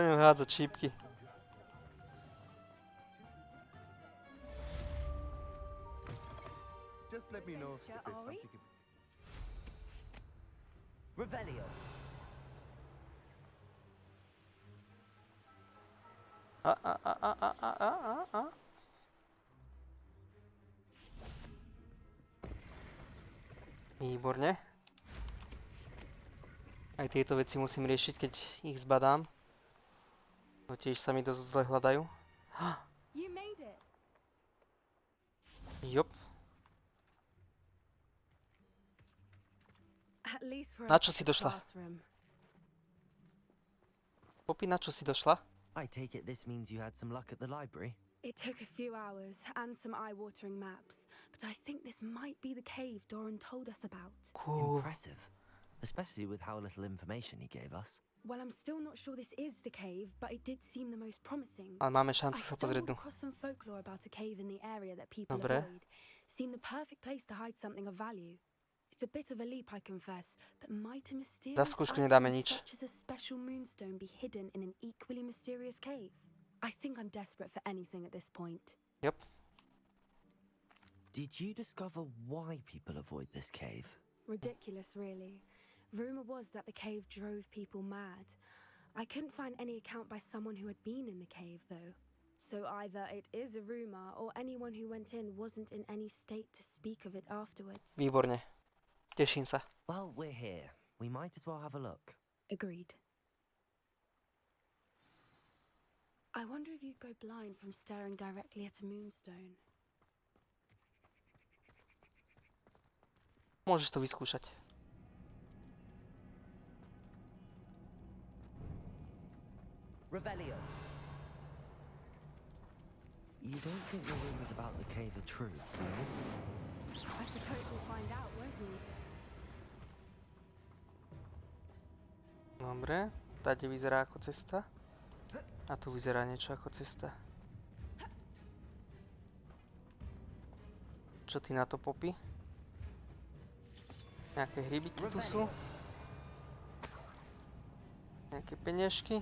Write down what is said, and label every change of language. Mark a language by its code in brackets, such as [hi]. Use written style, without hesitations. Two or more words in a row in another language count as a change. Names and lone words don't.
[sk] hádzať šípky. [en] Just let me know if Sure, there's Ori? something. Revelio. [sk] A. Výborne. Aj tieto veci musím riešiť, keď ich zbadám. No tiež sa mi dosť zle hľadajú. [en] You made it. [sk] Jop. [en] At least we're [sk] Na [en] up [sk] čo [en] at [sk] si [en] the [sk] došla? [en] classroom. [sk] Popi, na čo si došla? [en] I take it this means you had some luck at the library? It took a few hours and some eye-watering maps, but I think this might be the cave Doran told us about. Cool. Impressive. Especially with how little information he gave us. Well, I'm still not sure this is the cave, but it did seem the most promising. [sk] Ale máme [en] I [sk] šancu sa pozrieť [en] stumbled [sk] dnu. [en] across some folklore about a cave in the area that people [sk] Dobre. [en] avoid. Seemed the perfect place to hide something of value. It's a bit of a leap, I confess, but might a mysterious [sk] skúšku nedáme [en] item [sk] nič. [en] such as a special moonstone be hidden in an equally mysterious cave? I think I'm desperate for anything at this point. Jop. Did you discover why people avoid this cave? Ridiculous, really. Rumor was that the cave drove people mad. I couldn't find any account by someone who had been in the cave, though. So either it is a rumor, or anyone who went in wasn't in any state to speak of it afterwards. [sk] Výborne. Teším sa. [en] Well, we're here. We might as well have a look. Agreed. I wonder if you'd go blind from staring directly at a moonstone. [sk] Môžeš to vyskúšať. [en] Revelio. You don't think the rumors about the cave are true, do you? I suppose we'll find out, won't we? [sk] Dobre. Tady vyzerá ako cesta. A tu vyzerá niečo ako cesta. Čo ty na to, Poppy? Nejaké hrybiky tu sú. Nejaké peniažky.